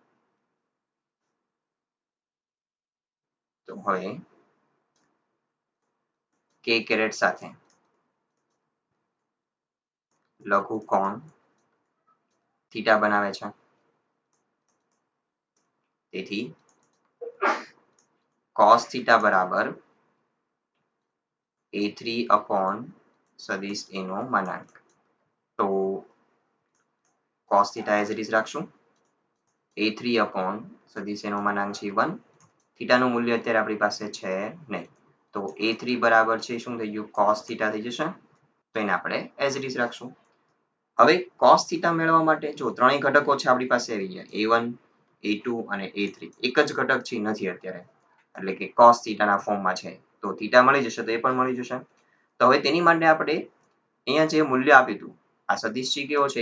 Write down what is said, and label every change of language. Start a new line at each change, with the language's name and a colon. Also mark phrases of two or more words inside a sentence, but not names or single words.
Gujarati: તો હવે K caret સાથે લઘુકોણ થીટા બનાવે છે. તેથી cos થીટા બરાબર A3 upon સદિશ A નો માનાંક. તો cos થીટા
English: as it is
Gujarati: રાખશું. A3 upon સદિશ A નો માનાંક છે 1. થીટાનું મૂલ્ય અત્યારે આપણી પાસે છે નહીં. તો A3 બરાબર છે શું થઈ ગયું? cos થીટા થઈ જશે. તો એને આપણે
English: as it is
Gujarati: રાખશું. હવે cos થીટા મેળવવા માટે જો ત્રણેય ઘટકો છે આપણી પાસે આવી ગયા A1, A2 અને A3. એક જ ઘટક છે નથી અત્યારે. એટલે કે cos થીટાના ફોર્મમાં છે. તો થીટા મળી જશે તો એ પણ મળી જશે. તો હવે તેની માટે આપણે અહીંયા જે મૂલ્ય આપ્યું હતું આ સદિશ છે કેવો છે?